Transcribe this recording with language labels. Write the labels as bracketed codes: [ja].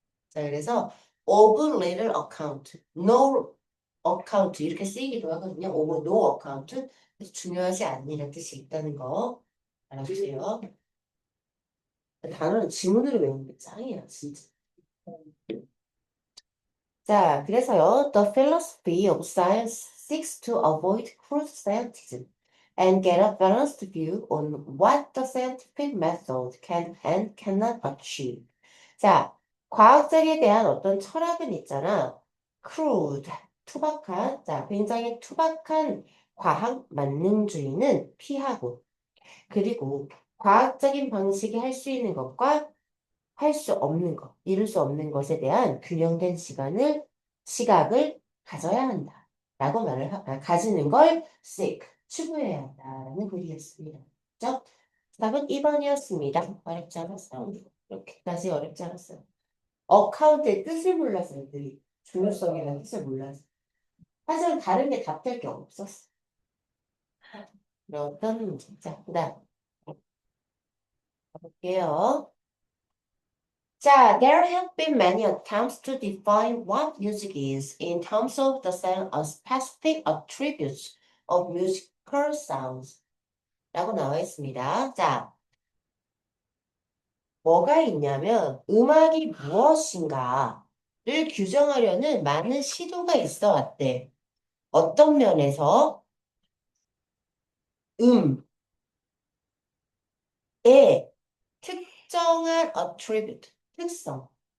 [ko] 자, 그래서 of little account, no account 이렇게 쓰이기도 하거든요. [en] of no account. [ko] 그래서 중요하지 않으라는 뜻이 있다는 거 알아주세요. 단어는 지문으로 외우는 게 짱이야, 진짜. 자, 그래서요. [en] The philosophy of science seeks to avoid crude scientism and get a balanced view on what the scientific method can and cannot achieve. [ko] 자, 과학적에 대한 어떤 철학은 있잖아. crude, 투박한, 자, 굉장히 투박한 과학 만능주의는 피하고, 그리고 과학적인 방식이 할 수 있는 것과 할 수 없는 것, 이룰 수 없는 것에 대한 균형된 시각을 가져야 한다. 라고 가지는 걸 seek, 추구해야 한다라는 글이었습니다. 그죠? 답은 2번이었습니다. 어렵지 않았어요. 이렇게까지 어렵지 않았어요. 어카운트의 뜻을 몰라서 애들이 중요성이라는 뜻을 몰라서. 사실 다른 게 답될 게 없었어. 어떤 문제? 자, 그 다음 가볼게요. [en] 자, there have been many attempts to define what music is in terms of the specific attributes of musical sounds. [ko] 라고 나와 있습니다. 자, 뭐가 있냐면 음악이 무엇인가를 규정하려는 많은 시도가 있어 왔대. 어떤 면에서 음의 특정한 attribute, 특성.